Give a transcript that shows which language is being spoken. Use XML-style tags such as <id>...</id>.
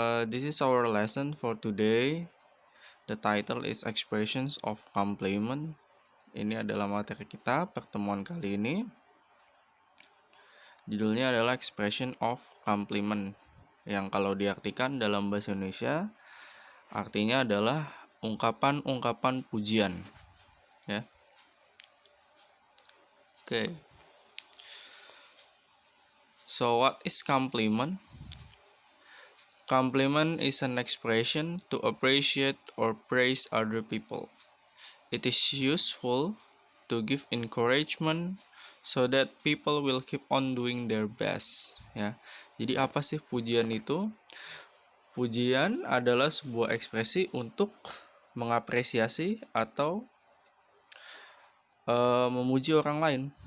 <en>This is our lesson for today. The title is Expressions of Compliment.</en> <id>Ini adalah materi kita pertemuan kali ini. Judulnya adalah Expression of Compliment, yang kalau diartikan dalam bahasa Indonesia artinya adalah ungkapan-ungkapan pujian ya.</id> <en>So what is compliment? Compliment is an expression to appreciate or praise other people. It is useful to give encouragement so that people will keep on doing their best ya.</en> <id>Jadi apa sih pujian itu? Pujian adalah sebuah ekspresi untuk mengapresiasi atau memuji orang lain.</id>